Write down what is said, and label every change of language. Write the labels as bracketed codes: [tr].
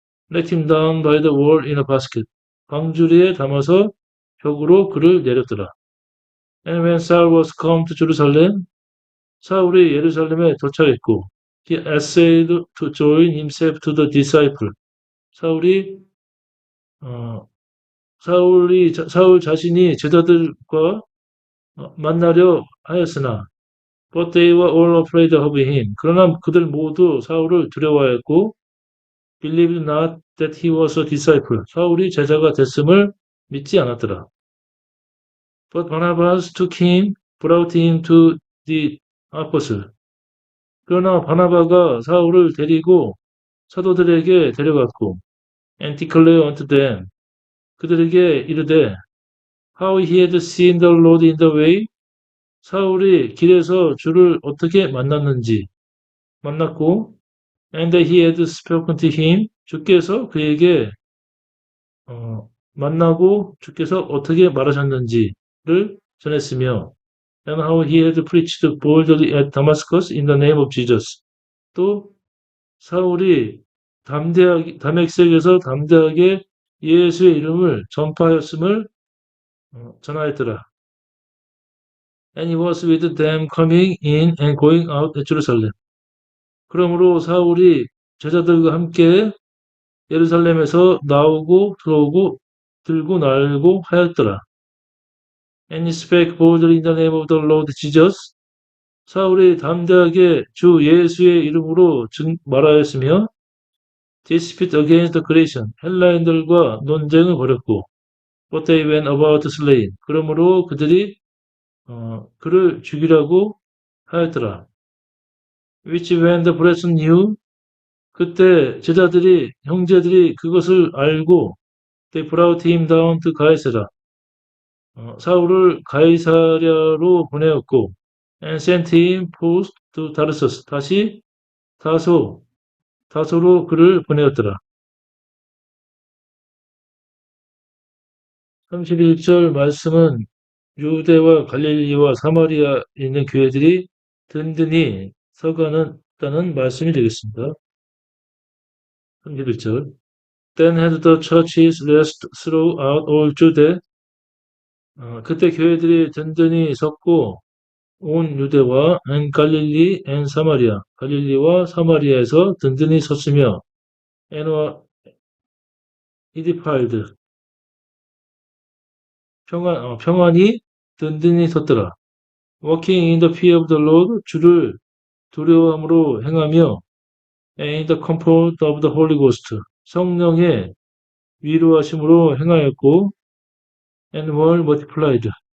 [en] let him down by the wall in a basket. [ko] 방주리에 담아서 벽으로 그를 내렸더라. [en] And when Saul was come to Jerusalem, [ko] 사울이 예루살렘에 도착했고, [en] he essayed to join himself to the disciple. [ko] 사울이 어, 사울 자신이 제자들과 만나려 하였으나, [en] but they were all afraid of him. [ko] 그러나 그들 모두 사울을 두려워하였고, [en] believed not that he was a disciple. [ko] 사울이 제자가 됐음을 믿지 않았더라. [en] But Barnabas took him, brought him to the apostles. [ko] 그러나 바나바가 사울을 데리고 사도들에게 데려갔고, [en] and declared unto them, [ko] 그들에게 이르되, [en] how he had seen the Lord in the way, [ko] 사울이 길에서 주를 어떻게 만났고, [en] and that he had spoken to him, [ko] 주께서 그에게 만나고 주께서 어떻게 말하셨는지를 전했으며, [en] and how he had preached boldly at Damascus in the name of Jesus. [ko] 또 사울이 다메섹에서 담대하게 예수의 이름을 전파하였음을 전하였더라. [en] And he was with them coming in and going out at Jerusalem. [ko] 그러므로 사울이 제자들과 함께 예루살렘에서 나오고 들어오고 들고 날고 하였더라. [en] And he spake boldly in the name of the Lord Jesus. [ko] 사울이 담대하게 주 예수의 이름으로 말하였으며, [en] dispute against the Grecian, [ko] 헬라인들과 논쟁을 벌였고, [en] but they went about slain. [ko] 그러므로 그들이 그를 죽이라고 하였더라. [en] Which when the brethren knew, [ko] 그때 형제들이 그것을 알고, [en] they brought him down to 가이사랴. [ko] 사울을 가이사랴로 보내었고, [en] and sent him post to Tarsus. [ko] 다시 다소로 그를 보내었더라. 31절 말씀은 유대와 갈릴리와 사마리아에 있는 교회들이 든든히 서가는다는 말씀이 되겠습니다. 31절. [en] Then had the churches rest throughout all Judea. [ko] 그때 교회들이 든든히 섰고 온 유대와 갈릴리 사마리아, 갈릴리와 사마리아에서 든든히 섰으며, [en] and were edified, [ko] 평안히 든든히 섰더라. [en] Walking in the fear of the Lord, [ko] 주를 두려움으로 행하며, [en] and in the comfort of the Holy Ghost, [ko] 성령의 위로하심으로 행하였고, [en] and were multiplied.